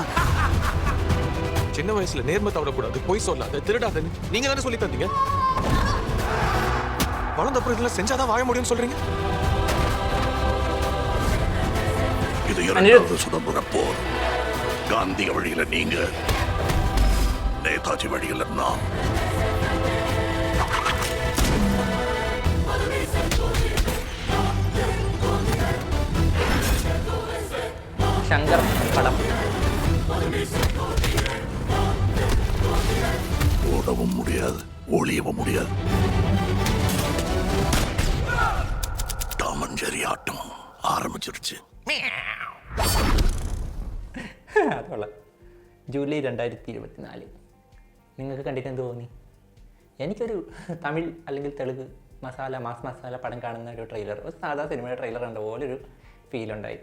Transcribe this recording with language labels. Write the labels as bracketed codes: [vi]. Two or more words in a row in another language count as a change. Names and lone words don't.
[ta] சின்ன வயசுல நேர்மை தவறக்கூடாது, பொய் சொல்லாத, திருடாதன்னு நீங்க தானே சொல்லி தந்தீங்க. வளர்ந்தப்புறம் இதெல்லாம் செஞ்சாதான் வாழ முடியும்னு சொல்றீங்க. இது இரண்டாவது சுதந்திர போர். காந்திய வழியில நீங்க, நேதாஜி வழியில நான். [ml] ശങ്കർ പടം [ta] ஓடவும் முடியாது, ஒளியவும் முடியாது. டாமஞ்சேரி ஆட்டம் ஆரம்பிச்சிருச்சு. [ml] അതുള്ള ജൂലൈ 2024. നിങ്ങൾക്ക് കണ്ടിട്ട് എന്ത് തോന്നി? എനിക്കൊരു തമിഴ് അല്ലെങ്കിൽ തെലുങ്ക് മാസ് മസാല പടം കാണുന്ന ഒരു ട്രെയിലർ, ഒരു സാധാ സിനിമയുടെ ട്രെയിലർ കണ്ട പോലെ ഒരു ഫീലുണ്ടായി.